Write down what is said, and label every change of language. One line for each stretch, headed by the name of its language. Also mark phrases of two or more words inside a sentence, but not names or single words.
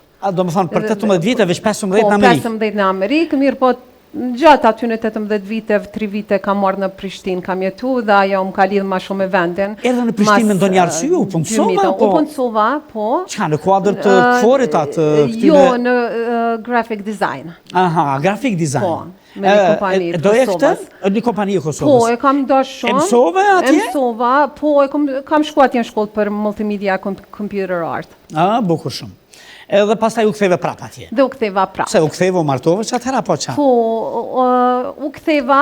Albanian: A, do më thonë, për 18 vite, veç 15 në Amerikë? Po, 15 në Amerikë, mirë po, gjatë aty në 18 viteve, 3 vite kam marrë në Prishtinë, kam jetu dhe ajo më ka lidhë ma shumë me vendin. Edhe në Prishtinë me ndonjë arsye, u punësova? U punësova, po. Qa, në kuadrë të këforit atë? Jo, në
English: graphic design.
Albanian: Aha,
English: graphic design.
Albanian: Po. Me një kompani të Kosovës. Një kompani e Kosovës? Po, e kam dash shumë. E mësove atje? E mësova, po, kam shku atje në shkollë për
English: multimedia computer art.
Albanian: Bukur shumë. Edhe pastaj u ktheve prap atje? Dhe u ktheva prap. Se u ktheve, u martove, që atëhera po qa?